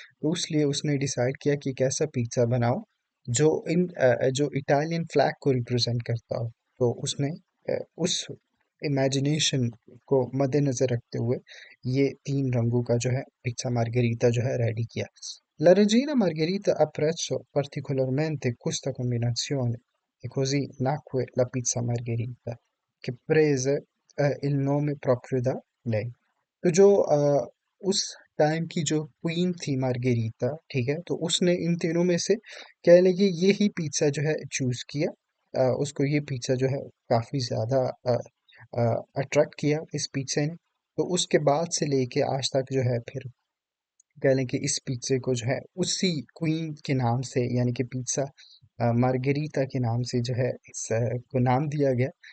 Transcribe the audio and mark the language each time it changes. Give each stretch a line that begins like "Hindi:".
Hindi: तो इसलिए उसने डिसाइड किया कि एक ऐसा पिज्ज़ा बनाओ जो जो इटालियन फ्लैग को रिप्रेजेंट करता हो। तो उसने उस इमेजिनेशन को मद्देनज़र रखते हुए ये तीन रंगों का जो है पिज़्ज़ा मार्गेरिटा जो है रेडी किया।
Italian: La regina Margherita apprezzò particolarmente questa combinazione e così nacque la pizza margherita, che prese il nome proprio da lei।
Hindi: तो जो उस टाइम की जो क्वीन थी मार्गेरिटा, ठीक है, तो उसने इन तीनों में से कह लेंगे ये ही पिज्ज़ा जो है चूज़ किया। उसको ये पिज्ज़ा जो है काफ़ी ज़्यादा अट्रैक्ट किया इस पिज्ज़े ने। तो उसके बाद से लेके आज तक जो है फिर कह लें कि इस पिज़्ज़े को जो है उसी क्वीन के नाम से, यानी कि पिज़्ज़ा मार्गेरिटा के नाम से जो है इस को नाम दिया गया।